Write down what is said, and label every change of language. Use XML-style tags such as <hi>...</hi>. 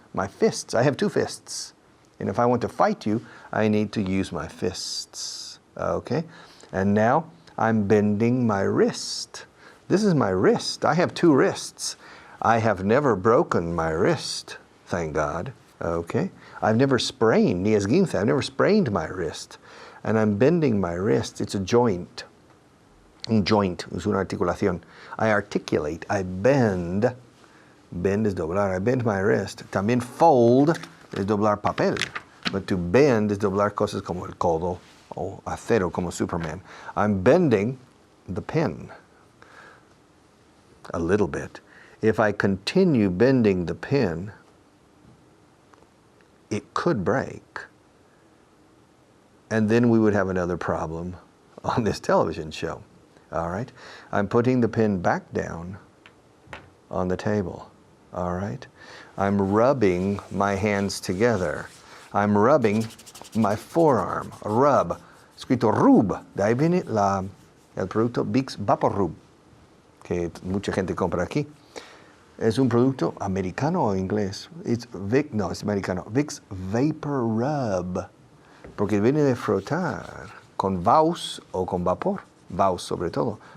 <en>My fists, I have 2 fists. And if I want to fight you, I need to use my fists, okay? And now I'm bending my wrist. This is my wrist. I have 2 wrists. I have never broken my wrist, thank God, okay? I've never sprained,</en> <es>ni esguince,</es> <en>I've never sprained my wrist. And I'm bending my wrist. It's a joint.</en> <es>Un joint, es una articulación.</es> <en>I articulate, I bend. Bend is doblar. I bend my wrist.</en> <es>También fold es doblar papel.</es> <en>But to bend is</en> <es>doblar cosas como el codo o acero como Superman.</es> <en>I'm bending the pen a little bit. If I continue bending the pen, it could break. And then we would have another problem on this television show. All right? I'm putting the pen back down on the table. All right? I'm rubbing my hands together. I'm rubbing my forearm. Rub.</en> <es>Escrito</es> <en>rub.</en> <es>De ahí viene el producto Vicks VapoRub, que mucha gente compra aquí. Es un producto americano o inglés. Es americano. Vicks Vapor Rub. Porque viene de frotar con Vaus o con vapor. Vaus sobre todo.</es>